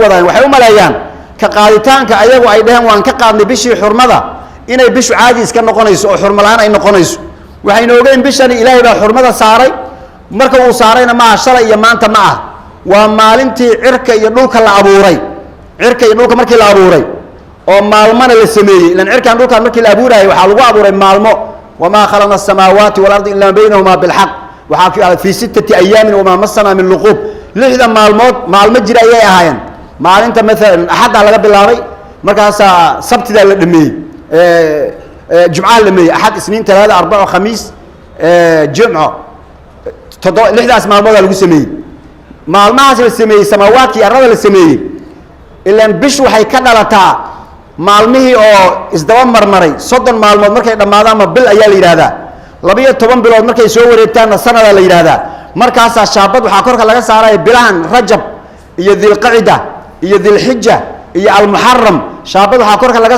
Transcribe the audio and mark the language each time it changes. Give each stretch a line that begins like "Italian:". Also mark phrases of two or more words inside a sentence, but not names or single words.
Somali: wadaan waxay u maleeyaan ka qaaditaanka ayagu ay dhaheen waan ka qaadnay bishii xurmada inay bishu caadi iska noqonayso oo xurmo la'aan ay noqonayso waxayna ogeyn bishani ilaahay baa xurmada saaray marka uu saarayna ma aha shalay iyo maanta ma aha waa maalintii cirka iyo dhulka la abuuray cirka iyo dhulka markii la abuuray oo maalmana la sameeyey lan cirkan dhulkan markii la abuuray waxa lagu abuuray maalmo
Arabic: وما خلقنا السماوات والأرض إلا بينهما بالحق
Somali: waxa
Arabic: في 6 أيام وما مسنا من لغوب
Somali: lixda maalmo jira ayay ahaayeen maalinta mesela ahada laga bilaabay markaas sabtida la dhameeyay jumca la dhameeyay ahad isniin talaada arba'a khamiis jumca lixdaas maalmood lagu sameeyay maalmahaas la sameeyay samaawaadkii arada la sameeyay ilaan bishu waxay ka dhalataa maalmihii oo isdaba marmaray 30 maalmood markay dhamaadaan bil ayaa la yiraahdaa 12 bilood markay soo wareegtaan sanada la yiraahdaa markaas shaabad waxa korka laga saaray bilahan rajab iyo dhilqaada iyo dhilhijja iyo al-muharram shaabad waxa korka laga